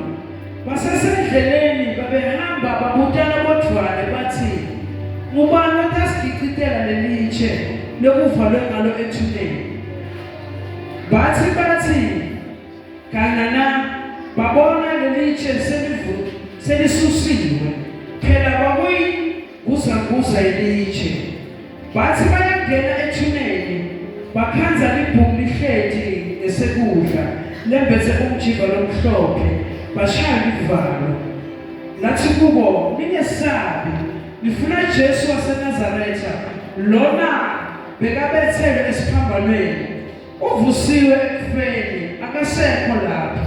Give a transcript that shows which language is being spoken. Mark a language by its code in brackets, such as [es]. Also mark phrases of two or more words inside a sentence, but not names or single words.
[ss] Basesendleleni babehamba babutana bodvwane bathi, ngubani otasigicitela lelitshe lokuvalwe ngalo ethuneni? Bathi kanana babona lelitshe selisusiwe phela bakuyiguzaguza ilitshe. Bathi bayangena ethuneni bakhanza libhuku lihleti ngesekudla lembethe umjiva lomhlophe bashaya livalo. Lathi kubo, ningesabi, nifuna Jesu waseNazaretha, lona bekabethelwe esiphambanweni, uvusiwe ekufeni, akasekho lapha.